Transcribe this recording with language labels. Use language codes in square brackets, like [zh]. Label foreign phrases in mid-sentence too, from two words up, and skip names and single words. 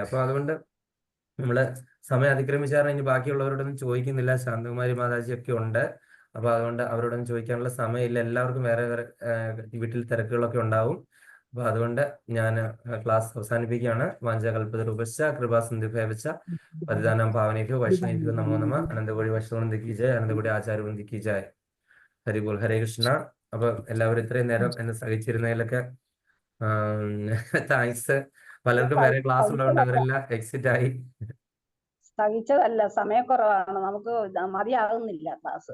[ml] അപ്പൊ അതുകൊണ്ട് നമ്മള് സമയം അതിക്രമിച്ചാൽ ഇനി ബാക്കിയുള്ളവരോടൊന്നും ചോദിക്കുന്നില്ല. ശാന്തകുമാരി മാതാജി ഒക്കെ ഉണ്ട്. അപ്പൊ അതുകൊണ്ട് അവരോടൊന്നും ചോദിക്കാനുള്ള സമയമില്ല. എല്ലാവർക്കും വേറെ വേറെ വീട്ടിൽ തിരക്കുകളൊക്കെ ഉണ്ടാവും. അപ്പൊ അതുകൊണ്ട് ഞാൻ ക്ലാസ് അവസാനിപ്പിക്കുകയാണ്. [sa] വാഞ്ചകൽപതരൂപശ്ച കൃപാസിന്ധുഭ്യവച പതിദാനം പാവനേഭ്യോ വൈഷ്ണവേഭ്യോ നമോ നമഃ. അനന്തകോടി വൈഷ്ണവന്തിക്ക് ജയ, അനന്തകോടി ആചാര്യവന്തിക്ക് ജയ. ഹരിബോൾ, ഹരേ കൃഷ്ണ. [ml] അപ്പൊ എല്ലാവരും ഇത്രയും നേരം എന്നെ സഹിച്ചിരുന്നതിലൊക്കെ താങ്ക്സ്. പലർക്കും വേറെ ക്ലാസ് ഉള്ളതുകൊണ്ട് അവരെല്ലാം എക്സിറ്റ് ആയി. സഹിച്ചതല്ല, സമയക്കുറവാണ്. നമുക്ക് മതിയാകുന്നില്ല ക്ലാസ്.